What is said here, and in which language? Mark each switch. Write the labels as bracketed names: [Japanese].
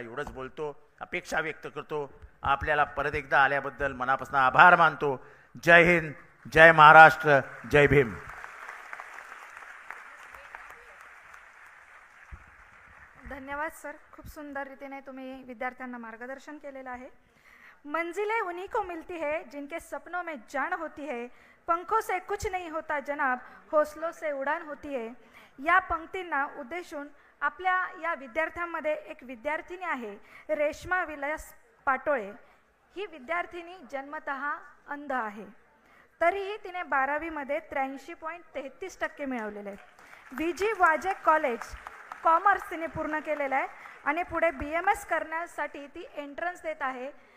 [Marathi] एवढंच बोलतो, अपेक्षा व्यक्त करतो. आपल्याला परत एकदा आल्याबद्दल मनापासून आभार मानतो. जय हिंद, जय महाराष्ट्र, जय भीम. धन्यवाद सर. खूप सुंदर रीतीने तुम्ही विद्यार्थ्यांना मार्गदर्शन केलेलं आहे. [Hindi] मंजिलें उन्हीं को मिलती है जिनके सपनों में जान होती है, पंखों से कुछ नहीं होता जनाब, हौसलों से उड़ान होती है. [Marathi] या पंक्तींना उद्देशून आपल्या या विद्यार्थ्यांमध्ये एक विद्यार्थिनी आहे, रेश्मा विलास पाटोळे. ही विद्यार्थिनी जन्मतः अंध आहे, तरीही तिने 12वीमध्ये 83.33% मिळवलेले आहेत. VG वाजे कॉलेज कॉमर्स तिने पूर्ण केलेलं आहे आणि पुढे BMS करण्यासाठी ती एंट्रन्स देत आहे.